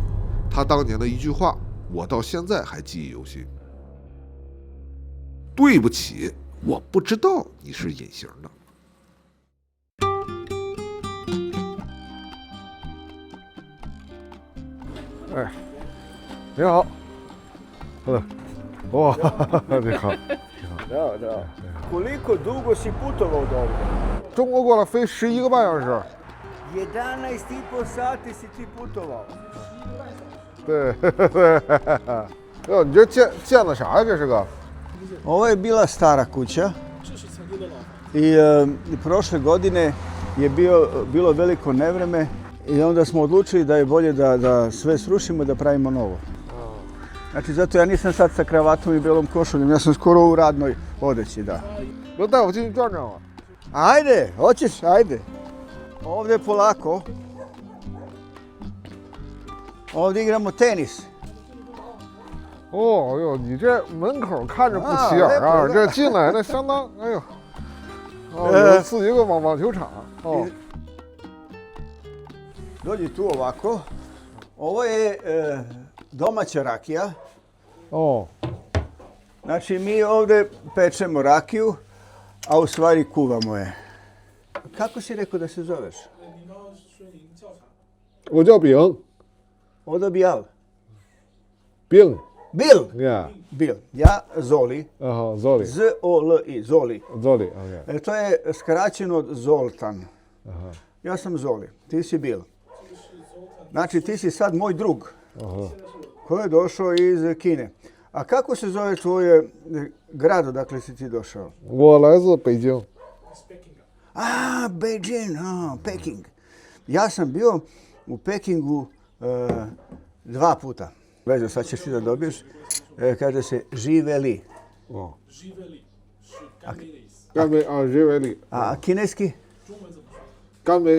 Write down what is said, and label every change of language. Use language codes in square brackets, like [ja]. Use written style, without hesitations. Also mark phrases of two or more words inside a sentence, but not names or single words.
[zh] 他当年的一句话，我到现在还记忆犹新：“对不起，我不知道你是隐形的。” 哎，你好，哇，你好。 [sr] Da. Koliko dugo si putovao do ovdje? [zh] 中国过来飞11个半小时。 [sr] 11,5 sati si ti putovao. [zh] 对，哟，你这建的啥呀？这是个？ [sr] Ovo je bila stara kuća i prošle godine je bilo veliko nevreme i onda smo odlučili da je bolje da sve srušimo i da pravimo novo. Znači, zato ja nisam sad sa kravatom i belom košuljom, ja sam skoro u radnoj odeći, da. [zh] Nemo 带我进去转转吗？ [sr] Ajde, hoćeš, ajde. Ovdje polako. Ovdje igramo tenis. [zh] 哦哟，你这门口看着不起眼啊，这进来那相当，哎呦，有自己一个网球场。哦。 [sr] Dođi tu ovako. Ovo je domaća rakija. Znači mi ovdje pečemo rakiju, a u stvari kuvamo je. Kako si rekao da se zoveš? [zh] 我叫饼。我叫Bial. [en] Bill. Yeah. Bill. [sr] Ja Zoli. Zoli. Z-O-L-I. Zoli. Zoli, okay. To je skraćeno od Zoltan. Ja sam Zoli, ti si Bill. Znači ti si sad moj drug koji je došao iz Kine. A kako se zove tvoj grad odakle si ti došao? [zh] 我来自北京。 Beijing, [sr] Peking. Ja sam bio u Pekingu 2 puta. Vezo, sad ćeš ti da dobiješ. Kaže se živeli. živeli. A kineski? [zh] Kanbei.